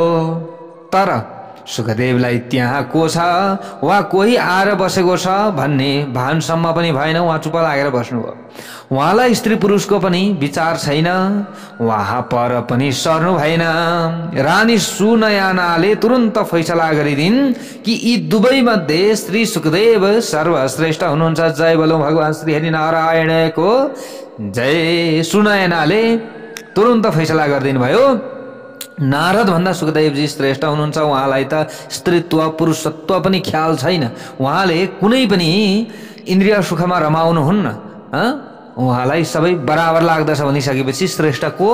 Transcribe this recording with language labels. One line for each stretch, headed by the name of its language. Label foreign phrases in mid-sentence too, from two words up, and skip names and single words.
Nepali: तर सुखदेवलाई त्यहाँ को छ वा कोही आएर बसेको छ भन्ने भानसम्म पनि भएन। उहाँ चुप लागेर बस्नुभयो। उहाँलाई स्त्री पुरुषको पनि विचार छैन। उहाँ पर पनि सर्नु भएन। रानी सुनयनाले तुरन्त फैसला गरिदिन् कि यी दुवै मध्ये श्री सुखदेव सर्वश्रेष्ठ हुनुहुन्छ।
Hindi: जय बोलो
Nepali: भगवान श्री हरि नारायणको जय। सुनयनाले तुरन्त फैसला गरिदिनु भयो, नारद भन्दा सुखदेवजी श्रेष्ठ हुनुहुन्छ। उहाँलाई त स्त्रीत्व पुरुषत्व पनि ख्याल छैन। उहाँले कुनै पनि इन्द्रिय सुखमा रमाउनुहुन्न। उहाँलाई सबै बराबर लाग्दछ भनिसकेपछि श्रेष्ठ को?